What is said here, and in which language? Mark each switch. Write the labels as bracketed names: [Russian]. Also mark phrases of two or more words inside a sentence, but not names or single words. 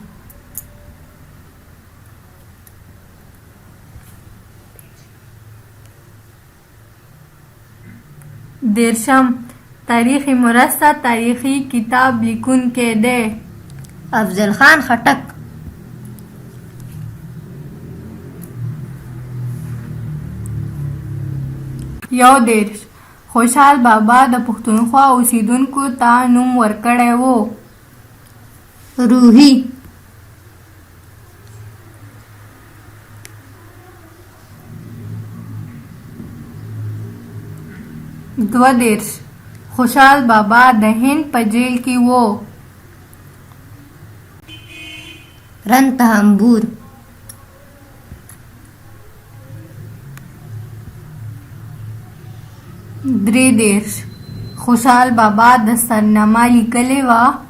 [Pashto] 30 تاریخی مرسته تاریخی کتاب لیکونکی دی افضل خان خټک 31 خوشحال بابا د پښتونخوا اوسیدونکو ته نوم ورکړی و روحی 32 خوشحال بابا د هند په جیل کې و رن تهامبور 33 خوشحال بابا دستارنامه لیکلې وه